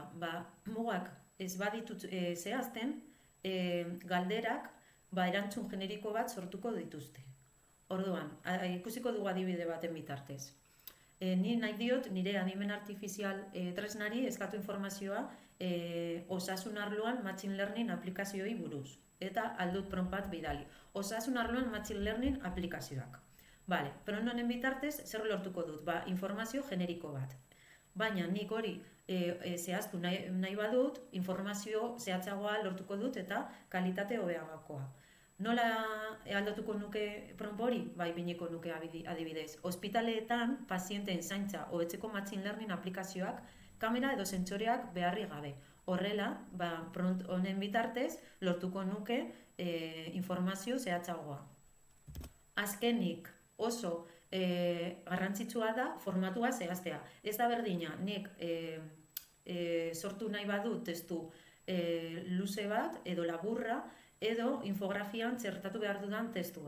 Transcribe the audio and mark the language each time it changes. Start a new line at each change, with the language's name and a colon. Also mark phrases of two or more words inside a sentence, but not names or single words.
Basque: Mugak ez baditut zehazten, galderak erantzun generiko bat sortuko dituzte. Orduan, ikusiko dugu adibide baten bitartez. Ni nahi diot nire adimen artifizial tresnari eskatu informazioa osasun arloan
English: machine learning
Basque: aplikazioei buruz. Eta aldut prompt bat bidali. Osasun arloan
English: machine learning
Basque: aplikazioak. Prompt honen bitartez zer lortuko dut? Informazio generiko bat. Baina nik hori zehaztu nahi badut, informazio zehatzagoa lortuko dut eta kalitate hobeagoa. Nola aldatuko nuke prompt hori? Bineko nuke adibidez. Ospitaleetan pazienteen zaintza hobetzeko
English: machine learning
Basque: aplikazioak kamera edo sentsoreak beharri gabe. Horrela, prompt honen bitartez lortuko nuke informazio zehatzagoa. Azkenik oso garrantzitsua da formatua zehaztea. Ez da berdina, nik sortu nahi badut testu luze bat edo laburra edo infografian txertatu behar dudan testua.